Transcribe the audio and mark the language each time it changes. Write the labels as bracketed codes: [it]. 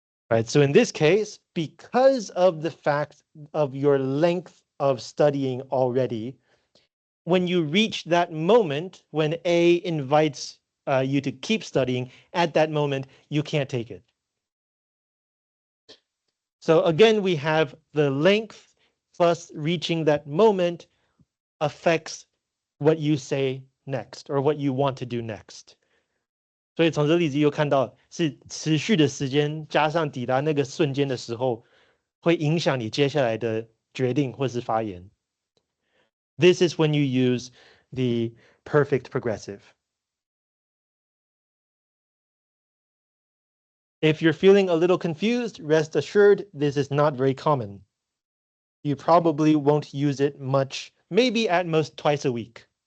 [en] Right. So in this case, because of the fact of your length of studying already, when you reach that moment when A invites you to keep studying, at that moment, you can't take it. So again, we have the length plus reaching that moment affects what you say next or what you want to do next. [zh] 所以从这例子又看到，是持续的时间加上抵达那个瞬间的时候，会影响你接下来的决定或是发言。 [en] This is when you use the perfect progressive. If you're feeling a little confused, rest assured this is not very common. You probably won't use it much, maybe at most twice a week.